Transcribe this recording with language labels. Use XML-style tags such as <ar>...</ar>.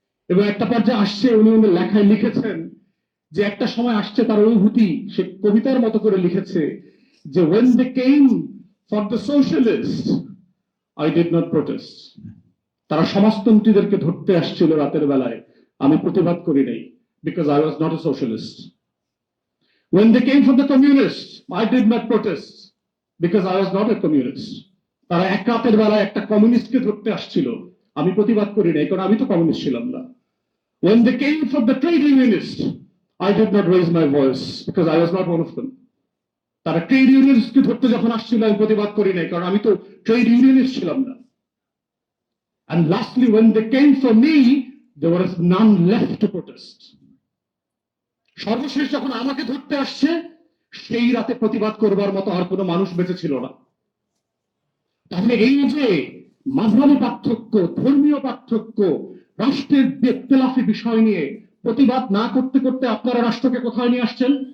<bn>এবং একটা পর্যায়ে আসছে, উনি ওনার লেখায় লিখেছেন যে একটা সময় আসছে তার অনুভূতি, সে কবিতার মতো করে লিখেছে যে</bn> <en>when they came for the socialists I did not protest.</en> <bn>তারা সমাজতন্ত্রীদেরকে ধরতে আসছিল রাতের বেলায়, আমি প্রতিবাদ করি নাই,</bn> <en>because I was not a socialist. When they came for the communists I did not protest, because I was not a communist.</en> <bn>তারা এক রাতের বেলায় একটা কমিউনিস্টকে ধরতে আসছিল, আমি প্রতিবাদ করি নাই, কারণ আমি তো কমিউনিস্ট ছিলাম না।</bn> <en>When they came for the trade unionists I did not raise my voice because I was not one of them.</en> <bn>তারা ট্রেড ইউনিয়নকে ধরতে যখন আসছিল আমি প্রতিবাদ করি নাই, কারণ আমি তো ট্রেড ইউনিয়নিস্ট ছিলাম না।</bn> <en>And lastly, when they came for me, there was none left to protest.</en> <bn>সর্বশেষ যখন আমাকে ধরতে আসছে, সেই রাতে প্রতিবাদ করবার মতো আর কোনো মানুষ বেঁচে ছিল না। তাহলে এই যে মাযহাবী পার্থক্য, ধর্মীয় পার্থক্য, রাষ্ট্রের ইখতিলাফি বিষয় নিয়ে প্রতিবাদ না করতে করতে আপনারা রাষ্ট্রকে কোথায় নিয়ে আসছেন?</bn>